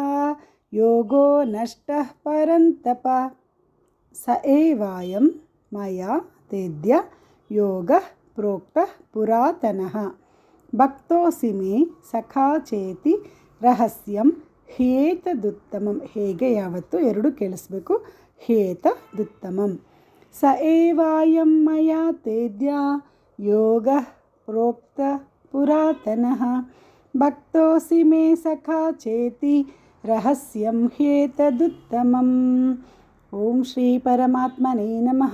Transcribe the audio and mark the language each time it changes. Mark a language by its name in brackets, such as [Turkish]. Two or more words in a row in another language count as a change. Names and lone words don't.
[Sanskrit] योगो नष्टः परन्तप स एवायं मया तेद्य योगः प्रोक्तः पुरातनः भक्तोऽसि मे सखा चेति रहस्यं ह्येतदुत्तमं [Kannada] ಹೇಗೆ ಯಾವತ್ತು ಎರಡು ಕೇಳಿಸ್ಬೇಕು [Sanskrit] ह्येतदुत्तमं स एवायं मया तेद्य योगः प्रोक्त पुरातनः भक्तोऽसि मे सखा चेति रहस्यं ह्येतदुत्तमम्। ओम श्री परमात्मने नमः।